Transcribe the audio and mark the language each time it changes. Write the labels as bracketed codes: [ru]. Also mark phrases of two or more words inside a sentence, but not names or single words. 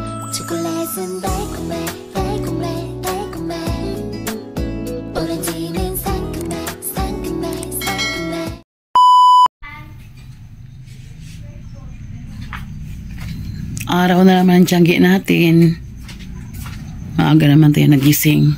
[ko] 초콜릿은 달콤해 달콤해 달콤해 오렌지는 상큼해 상큼해 상큼해. [tl] Araw na naman ang tiyanggi natin. Maaga naman tayo nagising.